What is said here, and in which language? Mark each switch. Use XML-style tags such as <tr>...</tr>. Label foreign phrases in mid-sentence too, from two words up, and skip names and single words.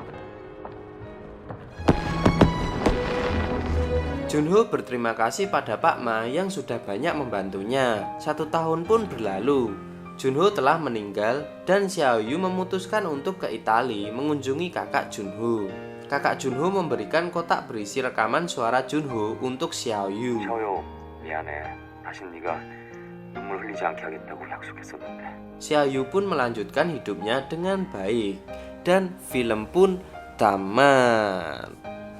<id>Junho berterima kasih pada Pak Ma yang sudah banyak membantunya. 1 tahun pun berlalu. Junho telah meninggal dan Xiao Yu memutuskan untuk ke Italia mengunjungi kakak Junho. Kakak Junho memberikan kotak berisi rekaman suara Junho untuk Xiao Yu.</id> <ko>샤오요, 미안해. 다신 네가 눈물 흘리지 않게 하겠다고 약속했었는데.</ko> <id>Xiao Yu pun melanjutkan hidupnya dengan baik dan film pun tamat.</id>